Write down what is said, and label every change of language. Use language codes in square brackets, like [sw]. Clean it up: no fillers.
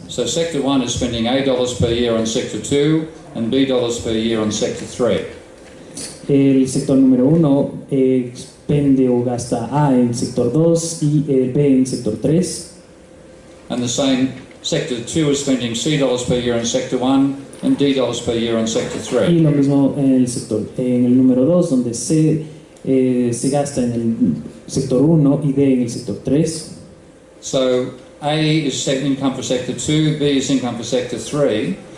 [en] So sector 1 is spending $8 per year on sector 2 and $B per year on sector 3. [es] El sector número 1 expende o gasta A en sector 2 y B en sector 3. [en] And the same sector 2 is spending $C per year on sector 1 and $D per year on sector 3. [es] Y lo mismo en el número 2, donde C se gasta en el sector 1 y D en el sector 3. [en] So A is income for sector 2, B is income for sector 3.